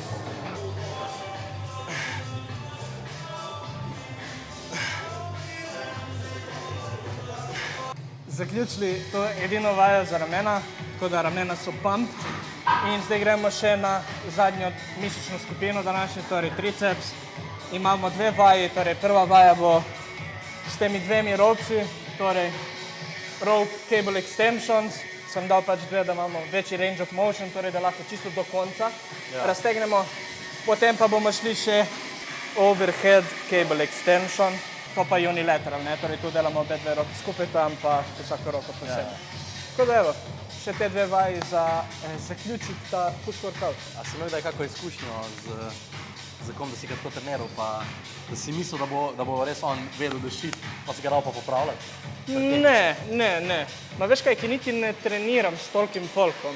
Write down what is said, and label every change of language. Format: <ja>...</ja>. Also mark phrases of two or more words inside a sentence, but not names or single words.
<sl>Zaključili to edino vajo za ramena, tako da ramena so pumped. In zdaj gremo še na zadnjo mišično skupino današnje, torej triceps. Imamo dve vaji, torej prva vaja bo s temi dvemi ropsi, torej</sl> <en>rope cable extensions,</en> <sl>sem dal pač dve, da imamo večji</sl> <en>range of motion,</en> <sl>torej da lahko čisto do konca raztegnemo. Potem pa bomo šli še</sl> <en>overhead cable extension,</en> <sl>to pa unilateral, ne? Torej tu delamo obe dve roke skupaj, tam pa vsako roko posebej. Tako da evo, še te dve vaji za zaključiti ta</sl> <en>push workout.</en> <sl>A si imel kdaj kako izkušnjo z kom, da si ga tako treniral, pa da si mislil, da bo res on vedel dušiti, pa si ga dal pa popravljati? Ne. Ma veš kaj, ki niti ne treniram s tolkim folkom.</sl>